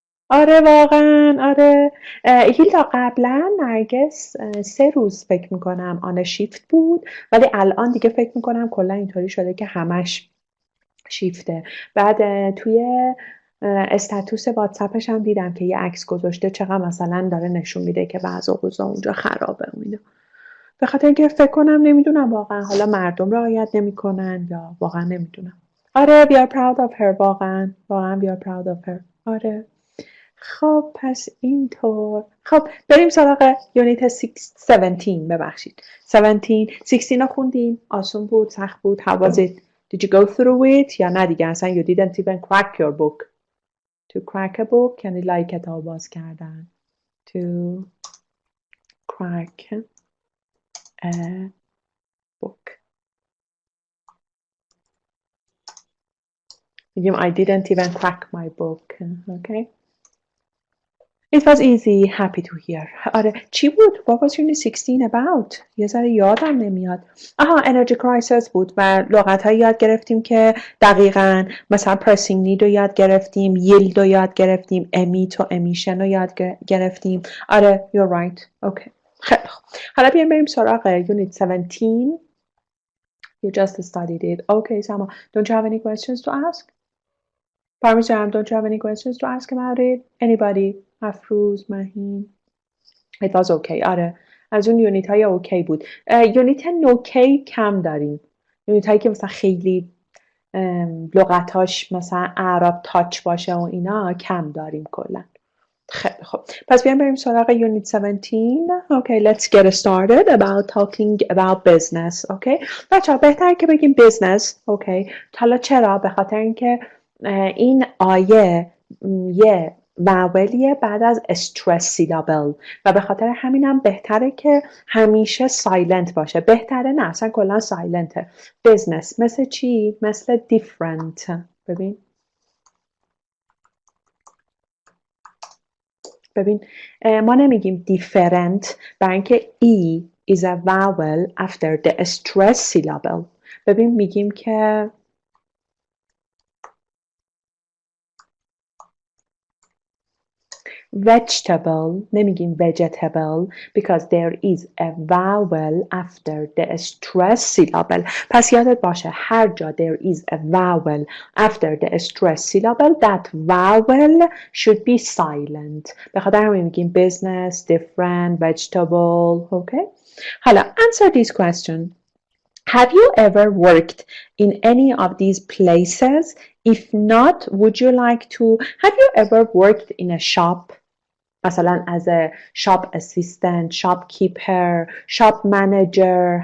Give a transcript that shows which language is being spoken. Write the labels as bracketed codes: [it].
[fa] آره واقعا، آره. هیلدا قبلا نرگس 3 روز فکر میکنم آن شیفت بود، ولی الان دیگه فکر میکنم کلا اینطوری شده که همش شیفته. بعد توی استاتوس واتساپش هم دیدم که یه عکس گذاشته، چقدر مثلا داره نشون میده که بعض اوضاع اونجا خرابه و اینا. به خاطر اینکه فکر کنم نمیدونم واقعا حالا مردم رعایت نمیکنن یا واقعا نمیدونم. [en] آره we are proud of her. واقعا we are proud of her. [fa] آره. خب پس اینطور. خب بریم سراغ یونیت 17. ببخشید 16 رو خوندیم. آسون بود، سخت بود؟ [en] How was it? Did you go through it [fa] یا نه دیگه اصلا [en] you didn't even crack your book? To crack a book [fa] یعنی لای کتاب باز کردن. [en] To crack a book. میگیم I didn't even crack my book. Okay. It was easy. Happy to hear. [fa] آره چی بود؟ [en] What was unit 16 about? [fa] یه ذره یادم نمیاد. energy crisis بود و لغت‌هایی یاد گرفتیم که دقیقاً مثلا [en] pressing need [fa] رو یاد گرفتیم، yield رو یاد گرفتیم، emit و emission رو یاد گرفتیم. [en] آره you're right. [fa] Okay. خیلی خوب. حالا بریم سراغ unit 17. [en] You just studied it. Okay, Sama. Don't you have any questions to ask? Parmesan, don't you have any questions to ask about it? Anybody? Afruz, Mahin. It was okay. آره [fa] از اون یونیت های اوکی بود. یونیت نوکی کم داریم. یونیت هایی که مثلا خیلی لغتاش مثلا اعراب تاچ باشه و اینا کم داریم کلا. خیلی خب، پس بیایم بریم سراغ یونیت 17. [en] Okay, let's get started about talking about business. [fa] Okay, بچه‌ها بهتره که بگیم business. Okay, حالا چرا؟ به خاطر اینکه این آیه یه واولیه بعد از استرس سیلابل و به خاطر همینم بهتره که همیشه سایلنت باشه. بهتره نه، اصلا کلا سایلنته. business مثل چی؟ مثل different. ببین ما نمیگیم [en] different [fa] برای اینکه [en] E is a vowel after the stress syllable. [fa] ببین میگیم که [en] vegetable، نمیگیم vegetable because there is a vowel after the stress syllable. [fa] پس یادت باشه هر جا [en] there is a vowel after the stress syllable that vowel should be silent. [fa] به خاطر همین میگیم business, different, vegetable. [en] Okay? حالا answer this question. Have you ever worked in any of these places? If not, would you like to? Have you ever worked in a shop? مثلا as a shop assistant, shopkeeper, shop manager.